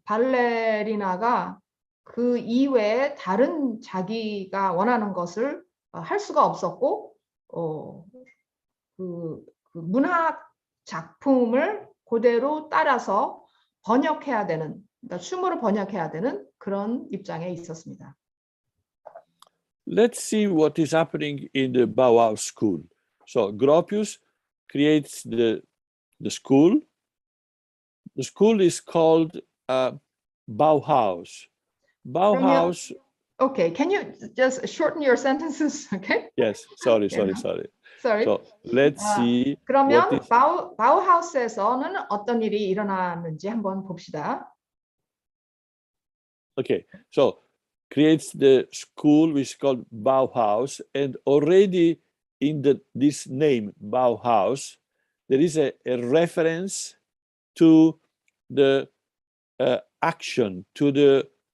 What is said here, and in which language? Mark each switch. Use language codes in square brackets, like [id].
[ko] 발레리나가 그 이외에 다른 자기가 원하는 것을 할 수가 없었고 그 문학 작품을 그대로 따라서 번역해야 되는 그러니까 춤으로 번역해야 되는 그런 입장에 있었습니다. [en] Let's see what is happening in the Bauhaus school. So Gropius creates the school. The school is called Bauhaus. Bauhaus. Okay, can you just shorten your sentences? Okay. Yes. Sorry. Sorry. So let's see. [ko] 그러면 바우하우스에서는 어떤 일이 일어나는지 한번 봅시다. [en] Okay, so creates the school which is called Bauhaus, and already in this name Bauhaus, there is a reference to the action, to the